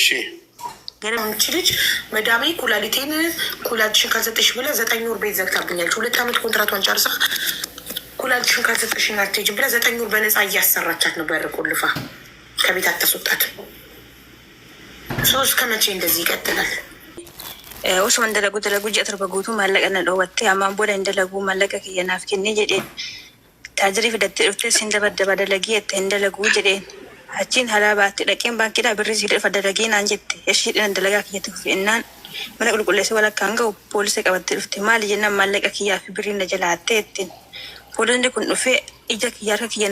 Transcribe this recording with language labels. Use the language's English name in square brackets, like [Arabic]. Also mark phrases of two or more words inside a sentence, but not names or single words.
[Amharic] ገረምች ልጅ መዳሜ ኩላሊትሽን ካልሰጠሽ ብለህ 9 ወር ቤት ዘግታብኛለች። 2 ዓመት ኮንትራቷን ጨርሳ ኩላሊትሽን ካልሰጠሽኝ አትሄጂም ብለህ 9 ወር በነፃ እያሰራቻት ነው። በር ቆልፋ ከቤት አታስወጣትም። ከመቼ እንደዚህ ይቀጥላል? [Oromo] Osoo dalagu ji'a torba guutuu maallaqa na dhoowwatte ammaan booda hin dalagu maallaqa kiyya naaf kennee jedheen taajirii fidattee dhuftee sin dabaddaba dalagii jette hin dalaguu jedheen achiin halaa baatte dhaqeen baankiidhaa birrii sii dhufa dalagii naan jette ishiidhaan dalagaa kiyyatti fufeennaan mana qulqulleessee walakkaan ga'u poolisii qabattee dhufte maali jennaan maallaqa kiyyaa fi birrii na jalaattee jettiin poolisni kun dhufee ija kiyyaa harka kiyya